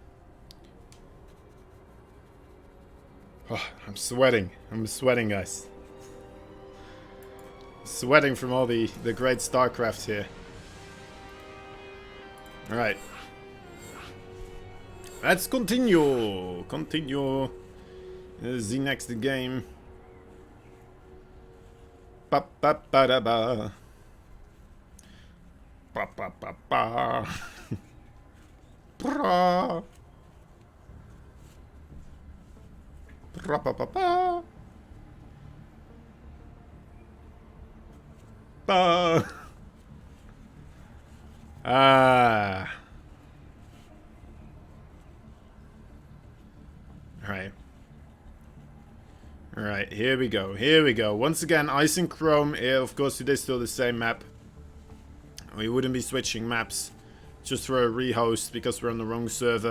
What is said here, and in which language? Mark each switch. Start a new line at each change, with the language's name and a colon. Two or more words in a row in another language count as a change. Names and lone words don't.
English: Oh, I'm sweating, guys. Sweating from all the great StarCraft here. Alright. Let's continue. The next game. Ba ba ba da ba. Ba ba ba ba. Bra. Bra ba ba ba. Ba. Ah. Alright, here we go. Once again, Ice and Chrome. Yeah, of course, it is still the same map. We wouldn't be switching maps just for a rehost because we're on the wrong server.